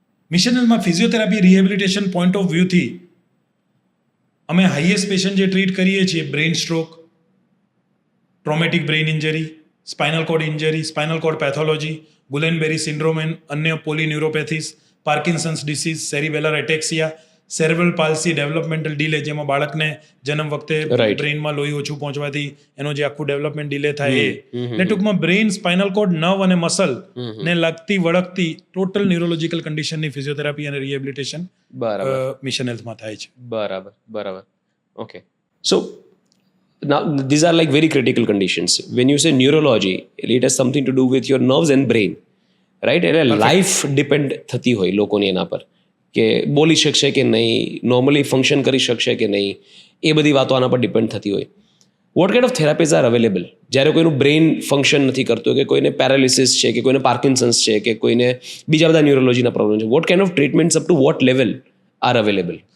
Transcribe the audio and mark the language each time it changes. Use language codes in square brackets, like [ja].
[gu] Mission હેલ્થમાં physiotherapy rehabilitation point of વ્યૂથી અમે highest patient જે treat કરીએ છીએ brain stroke, traumatic brain injury, spinal cord injury, spinal cord pathology, ગુલેનબેરી syndrome and અન્ય પોલીન્યુરોપેથીસ, Parkinson's disease, સેરિબેલર એટેક્સિયા, cerebral palsy, developmental delay, જેમાં બાળકને જન્મ વખતે બ્રેઇનમાં લોહી ઓછું પહોંચવાથી એનો જે આખું ડેવલપમેન્ટ ડિલે થાય એ. એટલે ટૂંકમાં બ્રેઇન, સ્પાઇનલ કોર્ડ, નર્વ અને મસલ ને લગતી વળગતી ટોટલ ન્યુરોલોજીકલ કન્ડિશનની ફિઝિયોથેરાપી અને રિહેબિલિટેશન મિશન હેલ્થમાં થાય છે. બરાબર. Okay. [en] So now these are like very critical conditions. When you say neurology, it has something to do with your nerves and brain, right? [gu] એટલે life depend થતી હોય લોકોની એના પર, કે બોલી શકશે કે નહીં, નોર્મલી ફંક્શન કરી શકશે કે નહીં, એ બધી વાતો આના પર ડિપેન્ડ થતી હોય. [en] What kind of therapies are available? [gu] જ્યારે કોઈનું બ્રેઇન ફંક્શન નથી કરતું, કે કોઈને પેરાલિસિસ છે, કે કોઈને પાર્કિન્સન્સ છે, કે કોઈને બીજા બધા ન્યુરોલોજીના પ્રોબ્લેમ છે, [en] What kind of treatments up to what level are available?